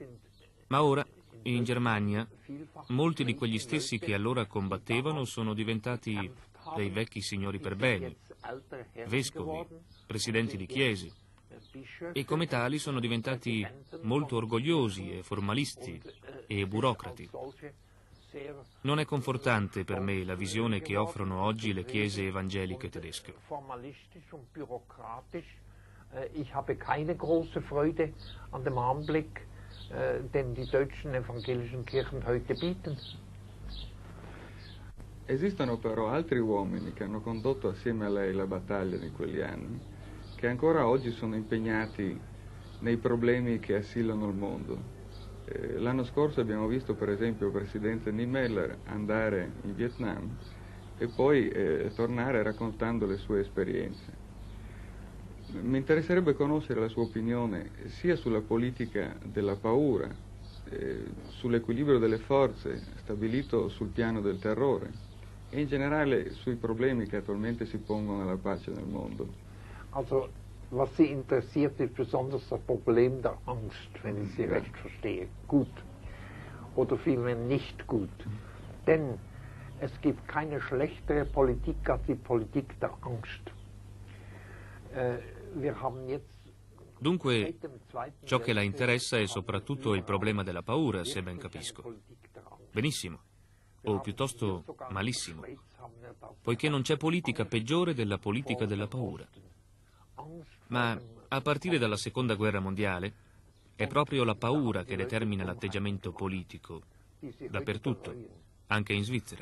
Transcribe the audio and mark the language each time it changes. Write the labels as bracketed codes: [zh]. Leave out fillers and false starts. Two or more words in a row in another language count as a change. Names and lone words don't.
[it] Ma ora In Germania, molti di quegli stessi che allora combattevano sono diventati dei vecchi signori per beni, vescovi, presidenti di chiese, e come tali sono diventati molto orgogliosi e formalisti e burocrati. Non è confortante per me la visione che offrono oggi le chiese evangeliche tedesche. [de] Ich habe keine große Freude an dem Anblick, den die deutschen evangelischen Kirchen heute bieten. [it] Esistono però altri uomini che hanno condotto assieme a lei la battaglia di quegli anni, che ancora oggi sono impegnati nei problemi che assillano il mondo. L'anno scorso abbiamo visto per esempio il presidente Niemöller andare in Vietnam e poi tornare raccontando le sue esperienze. Mi interesserebbe conoscere la sua opinione sia sulla politica della paura, sull'equilibrio delle forze stabilito sul piano del terrore e in generale sui problemi che attualmente si pongono alla pace nel mondo. [de] Also, was Sie interessiert, ist besonders das Problem der Angst, wenn ich Sie recht verstehe. Gut. Oder vielmehr nicht gut. Denn es gibt keine schlechtere Politik als die Politik der Angst. Wir haben jetzt [it] Dunque, ciò che la interessa è soprattutto il problema della paura, se ben capisco. Benissimo, o piuttosto malissimo, poiché non c'è politica peggiore della politica della paura. Ma a partire dalla Seconda Guerra Mondiale è proprio la paura che determina l'atteggiamento politico, dappertutto, anche in Svizzera.